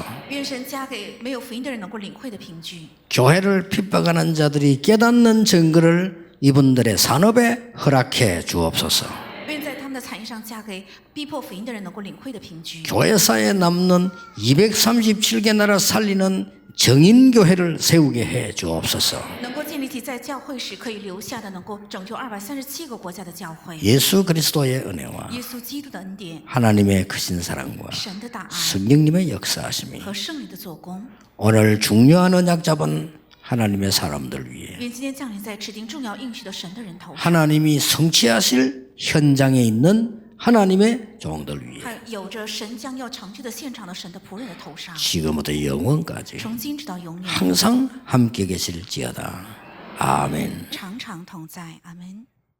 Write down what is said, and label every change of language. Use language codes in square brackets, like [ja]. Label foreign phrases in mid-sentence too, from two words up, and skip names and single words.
[zh] 愿神加给没有福音的人能够领会的凭据。 [ko] 교회를 핍박하는 자들이 깨닫는 증거를 이분들의 산업에 허락해 주옵소서. [zh] 愿在他们的的产业上加给逼迫福音的人能够领会的凭据。 [ko] 교회사에 남는 237개 나라 살리는 정인교회를 세우게 해 주옵소서. [zh] 能够建立起在教会时可以留下的，能够拯救237个国家的教会。 [ko] 예수 그리스도의 은혜와 [zh] 耶稣基督的恩典、 [ko] 하나님의 크신 사랑과 [zh] 神的大爱 [ko] 성령님의 역사하심이 [zh] 和圣灵的做工， [ko] 오늘 중요한 언약 잡은 하나님의 사람들 위해 [zh] 愿今天降临在指定重要应许的神的人头上， [ko] 하나님이 성취하실 현장에 있는 하나님의 종들 위해 [zh] 还有着神将要成就的现场的神的仆人的头上， [ko] 지금부터 영원까지 [zh] 从今直到永远， [ko] 항상 함께 계실지어다. 아멘. [zh] 常常同在。阿门。